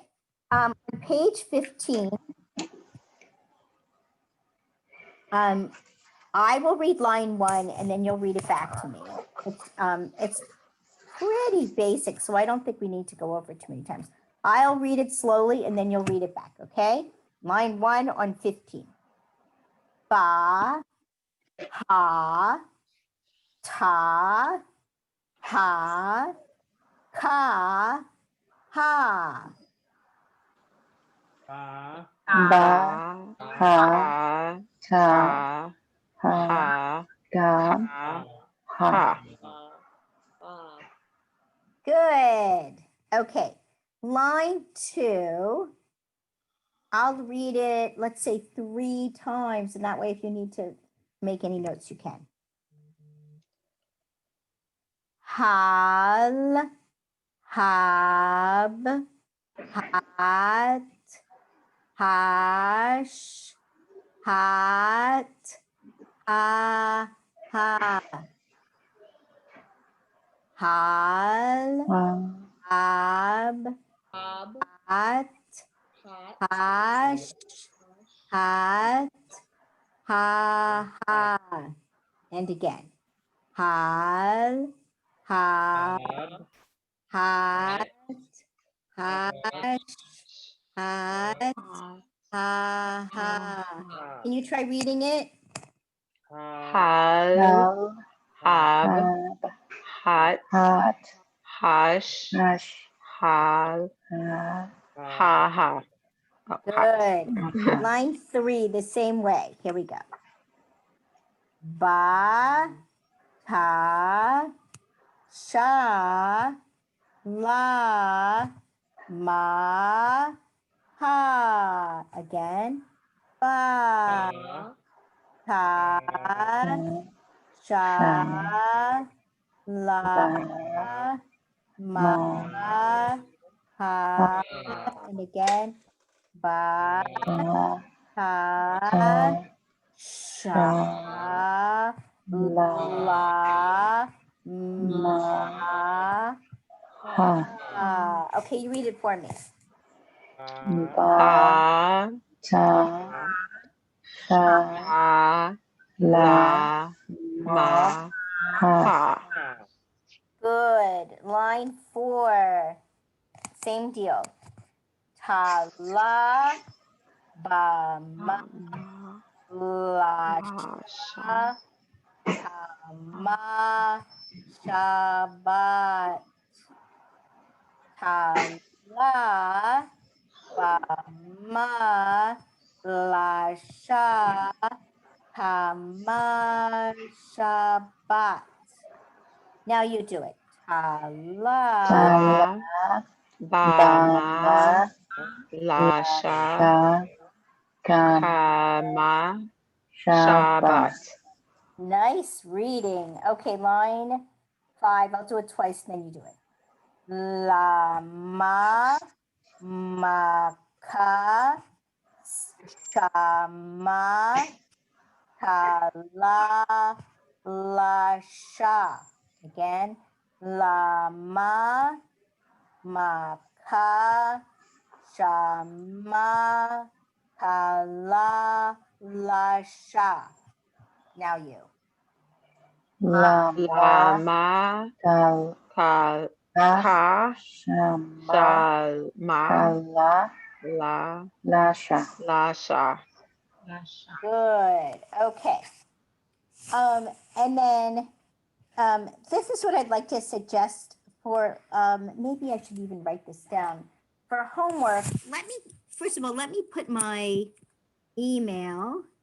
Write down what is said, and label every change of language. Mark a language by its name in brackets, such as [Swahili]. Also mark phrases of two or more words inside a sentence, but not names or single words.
[English] On page 15, I will read line 1 and then you'll read it back to me. It's pretty basic, so I don't think we need to go over it too many times. I'll read it slowly and then you'll read it back, okay? Line 1 on 15. [Hebrew] ba, ha, ta, ha, ka, ha. Ba. Ba. Ha. Ha. Ta. Ha. Ha. Ha. Ga. Ha. Ha. [English] Good. Okay. Line 2. I'll read it, let's say 3 times, and that way if you need to make any notes, you can. [Hebrew] Hal, hab, hat, hash, hat, ha, ha. Hal, hab, hat, hash, hat, ha, ha. [English] And again. [Hebrew] Hal, hab, hat, hash, hat, ha, ha. [English] Can you try reading it? [Hebrew] Hal. Hab. Hat. Hash. Hal. Ha. Ha. Oh, ha. [English] Good. Line 3, the same way. Here we go. [Hebrew] Ba, ta, sha, la, ma, ha. Again. Ba, ta, sha, la, ma, ha. [English] And again. [Hebrew] Ba, ta, sha, la, ma, ha. [English] Okay, you read it for me. [Hebrew] Ba. Ta. Sha. La. Ma. Ha. [English] Good. Line 4. Same deal. [Hebrew] Ta, la, ba, ma, la, sha, ta, ma, shabbat. Ta, la, ba, ma, la, sha, ta, ma, shabbat. [English] Now you do it. [Hebrew] Ta, la, Ba. Ma. La. Sha. Ka. Ma. Shabbat. [English] Nice reading. Okay, line 5. I'll do it twice, and then you do it. [Hebrew] La, ma, ka, sha, ma, ta, la, sha. Again. La, ma, ka, sha, ma, ta, la, sha. [English] Now you. [Hebrew] La. Ma. Ka. Ka. Sha. Ma. La. Sha. [English] Good. Okay. And then this is what I'd like to suggest for, maybe I should even write this down. For homework, first of all, let me put my email.